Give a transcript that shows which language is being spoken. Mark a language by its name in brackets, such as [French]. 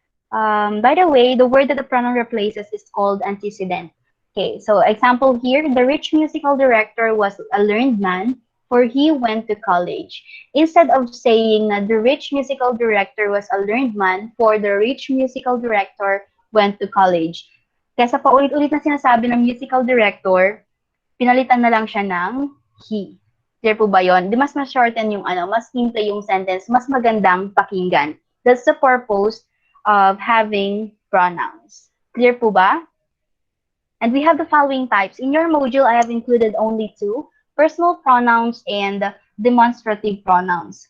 [English] By the way, the word that the pronoun replaces is called antecedent. Okay, so example here, the rich musical director was a learned man, for he went to college. Instead of saying na the rich musical director was a learned man, for the rich musical director went to college. [Filipino] Kaya sa paulit-ulit na sinasabi ng musical director, pinalitan na lang siya ng he. Clear po ba yun? Di mas shorten yung mas simple yung sentence, mas magandang pakinggan. [English] That's the purpose of having pronouns. Clear po ba? And we have the following types. In your module, I have included only 2, personal pronouns and demonstrative pronouns.